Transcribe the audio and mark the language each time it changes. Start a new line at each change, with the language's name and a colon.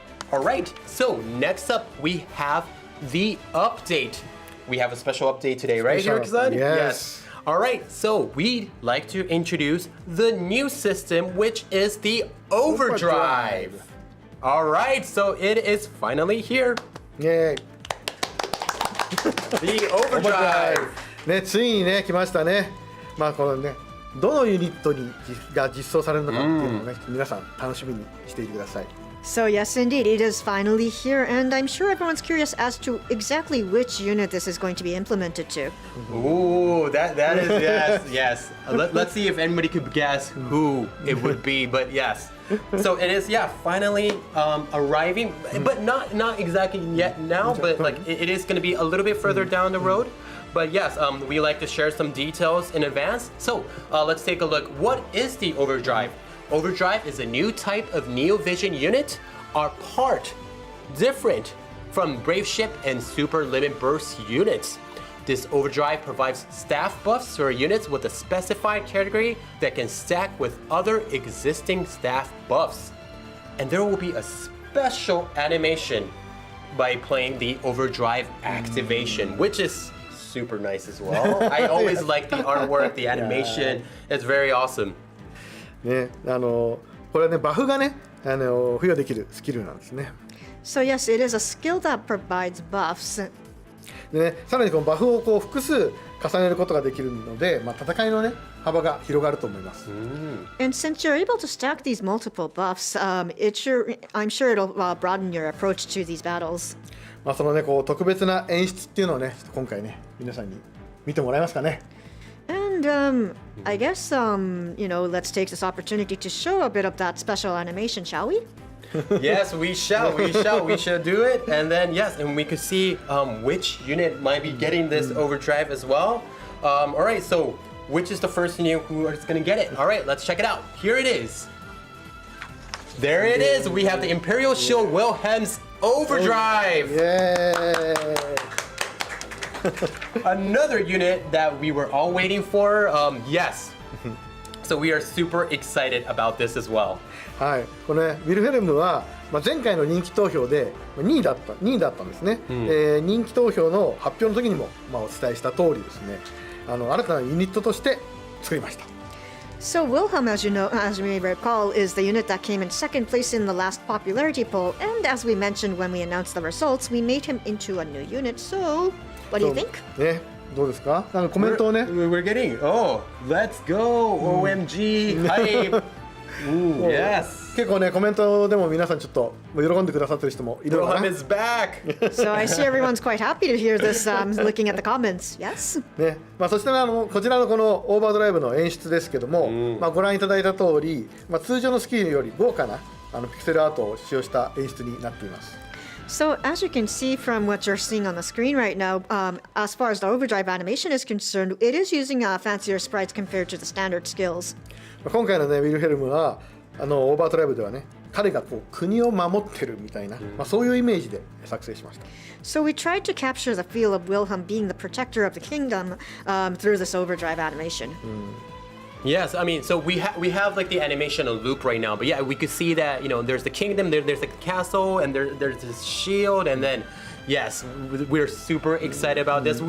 English: All right, so next up we have the update. We have a special update today, right, Hiroki-san? Yes. All right, so we'd like to introduce the new system, which is the Overdrive. All right, so it is finally here. Yay. The Overdrive.
Japanese: ね、ついにね来ましたね。このねどのユニットが実装されるのかっていうのをね、皆さん楽しみにしていてください。
English: So yes, indeed, it is finally here, and I'm sure everyone's curious as to exactly which unit this is going to be implemented to. Ooh, that is yes. Let's see if anybody could guess who it would be, but yes. So it is finally arriving, but not exactly yet now, but like it is going to be a little bit further down the road. But yes, we like to share some details in advance. So let's take a look. What is the Overdrive? Overdrive is a new type of Neo Vision unit, are part different from Brave Ship and Super Limit Burst units. This Overdrive provides staff buffs for units with a specified category that can stack with other existing staff buffs. And there will be a special animation by playing the Overdrive activation, which is super nice as well. I always like the artwork, the animation. It's very awesome.
Japanese: ね、これはねバフがね付与できるスキルなんですね。
English: So yes, it is a skill that provides buffs.
Japanese: でね、さらにこのバフをこう複数重ねることができるので、戦いのね幅が広がると思います。
English: And since you're able to stack these multiple buffs, I'm sure it'll broaden your approach to these battles.
Japanese: そのねこう特別な演出っていうのをね今回ね皆さんに見てもらえますかね。
English: And I guess let's take this opportunity to show a bit of that special animation, shall we? Yes, we shall. We shall do it. And then yes, and we could see which unit might be getting this Overdrive as well. All right, so which is the first unit who is going to get it? All right, let's check it out. Here it is. There it is. We have the Imperial Shield Wilhelm's Overdrive. Yay! Another unit that we were all waiting for. Yes. So we are super excited about this as well.
Japanese: はい、これねウィルヘルムは、前回の人気投票で2位だったんですね。人気投票の発表の時にも、お伝えした通りですね、新たなユニットとして作りました。
English: So Wilhelm, as you may recall, is the unit that came in second place in the last popularity poll, and as we mentioned when we announced the results, we made him into a new unit. So, what do you think?
Japanese: ね、どうですか？コメントをね。
English: We're getting. Oh, let's go! OMG! Hype! Ooh, yes.
Japanese: 結構ねコメントでも皆さんちょっと喜んでくださってる人もいるのかな。
English: Wilhelm is back. So I see everyone's quite happy to hear this. Looking at the comments, yes.
Japanese: ね、そしてこちらのこのオーバードライブの演出ですけども、ご覧いただいた通り、通常のスキルより豪華なピクセルアートを使用した演出になっています。
English: So as you can see from what you're seeing on the screen right now, as far as the Overdrive animation is concerned, it is using fancier sprites compared to the standard skills.
Japanese: 今回のねウィルヘルムはオーバードライブではね彼がこう国を守ってるみたいな、そういうイメージで作成しました。
English: So we tried to capture the feel of Wilhelm being the protector of the kingdom through this Overdrive animation. Yes, I mean, so we have like the animation on loop right now, but yeah, we could see that there's the kingdom, there's the castle, and there's this shield, and then yes, we're super excited about this.